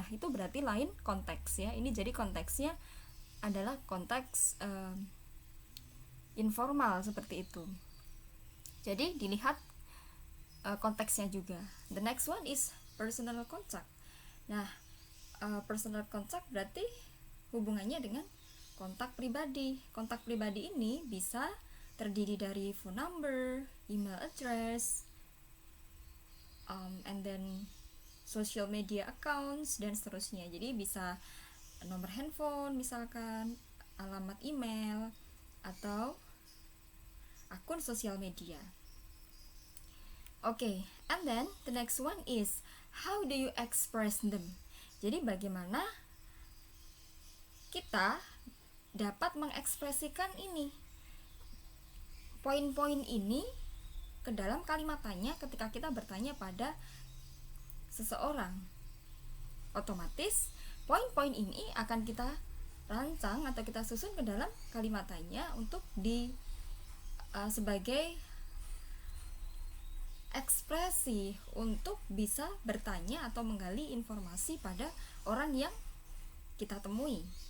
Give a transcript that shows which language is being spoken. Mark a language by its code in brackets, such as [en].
[id] Nah, itu berarti lain konteks, ya. Ini jadi konteksnya adalah konteks informal seperti itu. Jadi dilihat konteksnya juga. [en] The next one is personal contact. [id] Nah, personal contact berarti hubungannya dengan kontak pribadi. Kontak pribadi ini bisa terdiri dari phone number, email address, [en] and then social media accounts, [id] dan seterusnya. Jadi bisa nomor handphone misalkan, alamat email, atau akun sosial media. [en] Okay, and then the next one is how do you express them? [id] Jadi bagaimana kita dapat mengekspresikan ini, poin-poin ini ke dalam kalimat tanya ketika kita bertanya pada seseorang. Otomatis poin-poin ini akan kita rancang atau kita susun ke dalam kalimat tanya untuk sebagai ekspresi untuk bisa bertanya atau menggali informasi pada orang yang kita temui.